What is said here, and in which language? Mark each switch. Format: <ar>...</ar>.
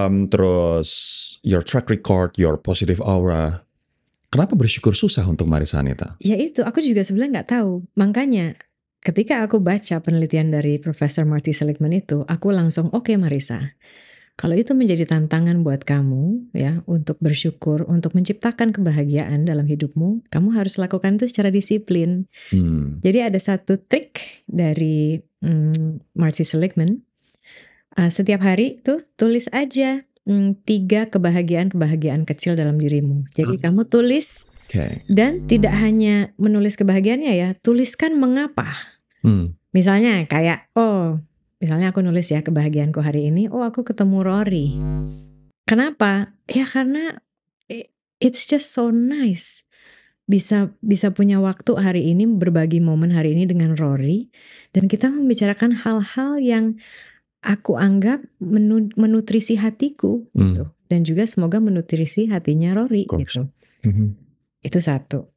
<en>Terus your track record, your positive aura.</en> <id>Kenapa bersyukur susah untuk Marissa Hanita? Ya itu, aku juga sebenarnya nggak tahu. Makanya ketika aku baca penelitian dari Profesor Marty Seligman itu, aku langsung oke, Marissa. Kalau itu menjadi tantangan buat kamu ya untuk bersyukur, untuk menciptakan kebahagiaan dalam hidupmu, kamu harus lakukan itu secara disiplin. Jadi ada satu trik dari Marty Seligman. Setiap hari tuh tulis aja 3 kebahagiaan kecil dalam dirimu. Jadi kamu tulis dan tidak hanya menulis kebahagiaannya ya, tuliskan mengapa. Misalnya kayak misalnya aku nulis ya kebahagiaanku hari ini, aku ketemu Rory. Kenapa? Ya karena</id> <en>it's just so nice.</en> <id>Bisa punya waktu hari ini, berbagi momen hari ini dengan Rory. Dan kita membicarakan hal-hal yang aku anggap menutrisi hatiku. Gitu. Dan juga semoga menutrisi hatinya Rory. Gitu. Itu satu.</id>